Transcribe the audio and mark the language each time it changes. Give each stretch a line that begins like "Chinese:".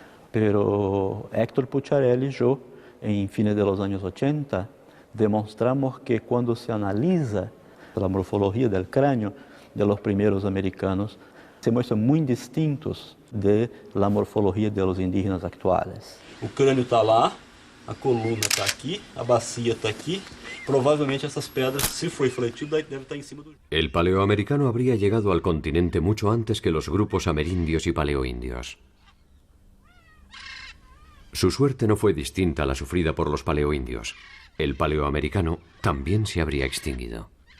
Spanish: Pero Héctor Pucciarelli y yo, en fines de los años 80, demostramos que cuando se analiza la morfología del cráneo de los primeros americanos, se muestran muy distintos de la morfología de los indígenas actuales.
Portuguese: O crânio está lá, a coluna está aqui, a bacia está aqui. Provavelmente essas pedras, se foi fletido, deve estar em cima do...
Spanish: El paleoamericano habría llegado al continente mucho antes que los grupos amerindios y paleoindios. Su suerte no fue distinta a la sufrida por los paleoindios. El paleoamericano también se habría extinguido.